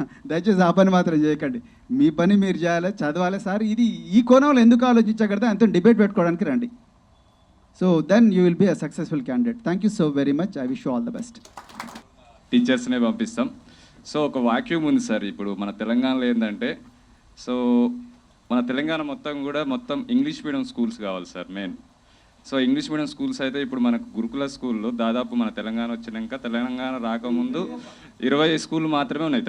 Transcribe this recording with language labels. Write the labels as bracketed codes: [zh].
[te] దయచేసి ఆ పని మాత్రం చేయకండి. మీ పని మీరు చేయాలి, చదవాలి. సార్ ఇది ఈ కోణంలో ఎందుకు ఆలోచించగలదా, అంత డిబేట్ పెట్టుకోవడానికి రండి. [en] So then you will be a successful candidate. Thank you so very much. I wish you all the best. [te] టీచర్స్నే పంపిస్తాం. సో ఒక వాక్యూమ్ ఉంది సార్ ఇప్పుడు మన తెలంగాణలో ఏంటంటే, సో మన తెలంగాణ మొత్తం ఇంగ్లీష్ మీడియం స్కూల్స్ కావాలి sir main. So English medium schools అయితే ఇప్పుడు మనకు గురుకుల స్కూల్లో దాదాపు మన తెలంగాణ వచ్చినాక, తెలంగాణ రాకముందు 20 స్కూళ్ళు మాత్రమే ఉన్నాయి.